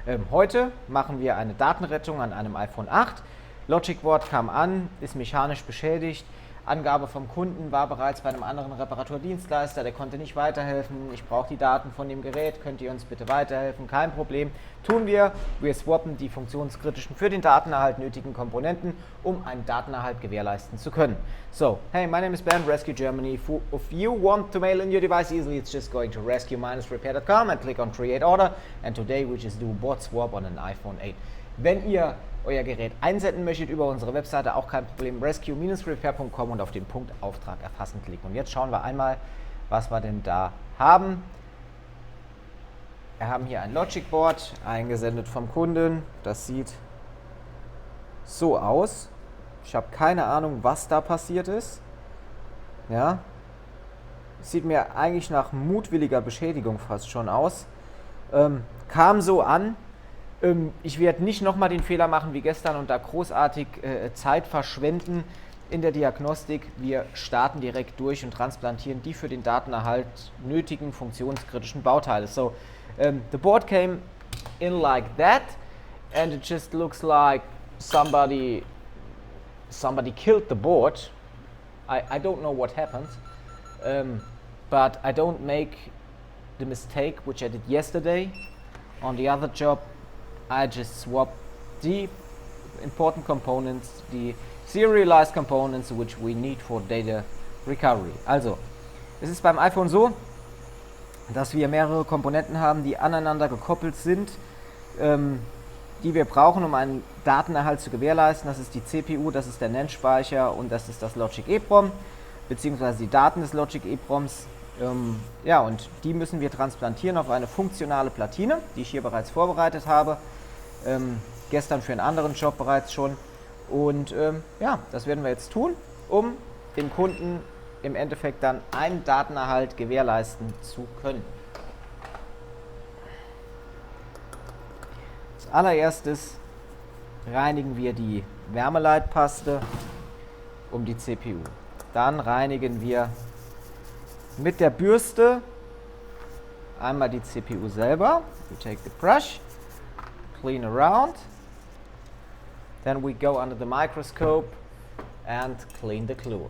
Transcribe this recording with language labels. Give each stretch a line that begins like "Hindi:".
German: Heute machen wir eine Datenrettung an einem iPhone 8. Logic Board kam an, ist mechanisch beschädigt. Angabe vom Kunden war bereits bei einem anderen Reparaturdienstleister, der konnte nicht weiterhelfen. Ich brauche die Daten von dem Gerät, könnt ihr uns bitte weiterhelfen? Kein Problem. Tun wir. Wir swappen die funktionskritischen für den Datenerhalt nötigen Komponenten, um einen Datenerhalt gewährleisten zu können.
English: So, hey, my name is Ben, Rescue Germany. If you want to mail in your device easily, it's just going to rescue-repair.com and click on Create Order. And today we just do board swap on an iPhone 8.
German: Wenn ihr euer Gerät einsenden möchtet über unsere Webseite, auch kein Problem, rescue-repair.com und auf den Punkt Auftrag erfassen klicken. Und jetzt schauen wir einmal, was wir denn da haben. Wir haben hier ein Logic Board, eingesendet vom Kunden. Das sieht so aus. Ich habe keine Ahnung, was da passiert ist. Ja, sieht mir eigentlich nach mutwilliger Beschädigung fast schon aus. Kam so an. Ich werde nicht nochmal den Fehler machen wie gestern und da großartig Zeit verschwenden in der Diagnostik. Wir starten direkt durch und transplantieren die für den Datenerhalt nötigen funktionskritischen Bauteile.
English: So, the board came in like that and it just looks like somebody killed the board. I don't know what happened, but I don't make the mistake which I did yesterday on the other job. I just swap the important components, the serialized components which we need for data recovery.
German: Also, es ist beim iPhone so, dass wir mehrere Komponenten haben, die aneinander gekoppelt sind, die wir brauchen, um einen Datenerhalt zu gewährleisten. Das ist die CPU, das ist der NAND-Speicher und das ist das Logic EEPROM, beziehungsweise die Daten des Logic EEPROMs. Ja, und die müssen wir transplantieren auf eine funktionale Platine, die ich hier bereits vorbereitet habe. Gestern für einen anderen Job bereits schon. Und ja, das werden wir jetzt tun, um dem Kunden im Endeffekt dann einen Datenerhalt gewährleisten zu können. Als allererstes reinigen wir die Wärmeleitpaste um die CPU. Dann reinigen wir mit der Bürste einmal die CPU selber.
English: We take the brush, clean around, then we go under the microscope and clean the glue.